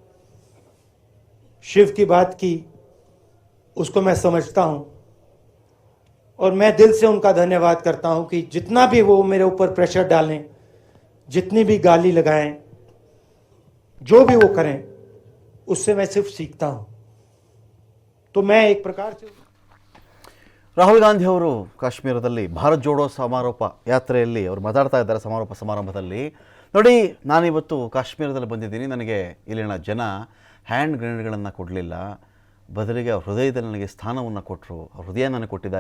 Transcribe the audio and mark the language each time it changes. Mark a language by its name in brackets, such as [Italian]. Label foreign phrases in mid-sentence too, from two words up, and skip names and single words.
[Hindi] शिव की बात की, उसको मैं समझता हूं और मैं दिल से उनका धन्यवाद करता हूं कि जितना भी वो मेरे ऊपर प्रेशर डालें, जितनी भी गाली लगाएं, जो भी वो करें, उससे मैं सिर्फ सीखता हूं। तो मैं एक प्रकार से [Kannada] ರಾಹುಲ್ ಗಾಂಧಿ ಅವರು ಕಾಶ್ಮೀರದಲ್ಲಿ ಭಾರತ್ ಜೋಡೋ ಸಮಾರೋಪ ಯಾತ್ರೆಯಲ್ಲಿ ಅವರು ಮಾತಾಡ್ತಾ ಇದ್ದಾರೆ ಸಮಾರೋಪ ಸಮಾರಂಭದಲ್ಲಿ. ನೋಡಿ, ನಾನಿವತ್ತು ಕಾಶ್ಮೀರದಲ್ಲಿ ಬಂದಿದ್ದೀನಿ, ನನಗೆ ಇಲ್ಲಿನ ಜನ ಹ್ಯಾಂಡ್ ಗ್ರೆನೇಡ್ಗಳನ್ನು ಕೊಡಲಿಲ್ಲ, ಬದಲಿಗೆ ಅವ್ರ ಹೃದಯದಲ್ಲಿ ನನಗೆ ಸ್ಥಾನವನ್ನು ಕೊಟ್ಟರು, ಅವ್ರ ಹೃದಯ ನನಗೆ ಕೊಟ್ಟಿದ್ದಾರೆ.